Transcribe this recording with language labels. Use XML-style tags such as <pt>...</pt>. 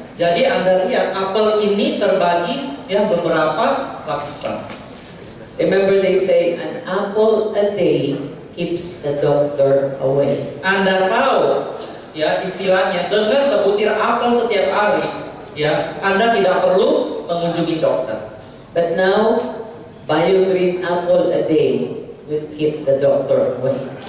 <id>Jadi Anda lihat apel ini terbagi ya beberapa lapisan.</id> <en>Remember they say an apple a day keeps the doctor away.</en> <id>Anda tahu ya istilahnya dengan sebutir apel setiap hari ya Anda tidak perlu mengunjungi dokter.</id> <en>But now, bio-green apple a day will keep the doctor away.</en>